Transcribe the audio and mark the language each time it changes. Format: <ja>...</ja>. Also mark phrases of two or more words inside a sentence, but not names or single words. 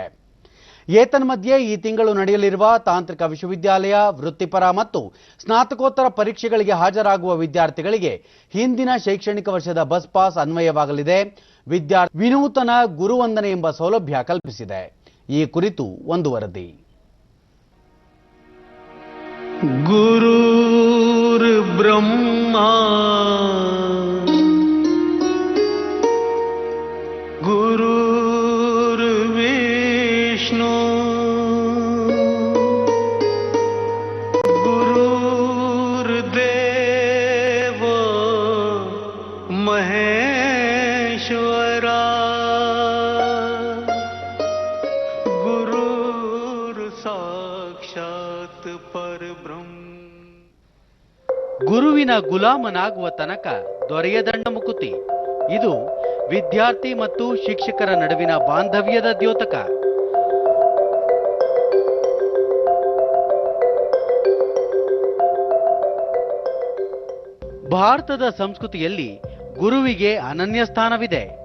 <kn>ಏತನ್ಮಧ್ಯೆ ಈ ತಿಂಗಳು ನಡೆಯಲಿರುವ ತಾಂತ್ರಿಕ ವಿಶ್ವವಿದ್ಯಾಲಯ, ವೃತ್ತಿಪರ ಮತ್ತು ಸ್ನಾತಕೋತ್ತರ ಪರೀಕ್ಷೆಗಳಿಗೆ ಹಾಜರಾಗುವ ವಿದ್ಯಾರ್ಥಿಗಳಿಗೆ ಹಿಂದಿನ ಶೈಕ್ಷಣಿಕ ವರ್ಷದ</kn> <en>bus pass</en> <kn>ಅನ್ವಯವಾಗಲಿದೆ. ವಿನೂತನ ಗುರುವಂದನೆ ಎಂಬ ಸೌಲಭ್ಯ ಕಲ್ಪಿಸಿದೆ. ಈ ಕುರಿತು ಒಂದು ವರದಿ.</kn> <sa>ಗುರುರ್ ಬ್ರಹ್ಮ ಗುರುರ್ ವಿಷ್ಣು ಗುರುರ್ ದೇವ ಮಹೇಶ್ವರ ಗುರುರ್ ಸಾಕ್ಷಾತ್ ಪರಬ್ರಹ್ಮ.</sa> <kn>ಗುರುವಿನ ಗುಲಾಮನಾಗುವ ತನಕ ದೊರೆಯದಂಡ ಮುಕುತಿ. ಇದು ವಿದ್ಯಾರ್ಥಿ ಮತ್ತು ಶಿಕ್ಷಕರ ನಡುವಿನ ಬಾಂಧವ್ಯದ ದ್ಯೋತಕ. ಭಾರತದ ಸಂಸ್ಕೃತಿಯಲ್ಲಿ ಗುರುವಿಗೆ ಅನನ್ಯ ಸ್ಥಾನವಿದೆ.</kn>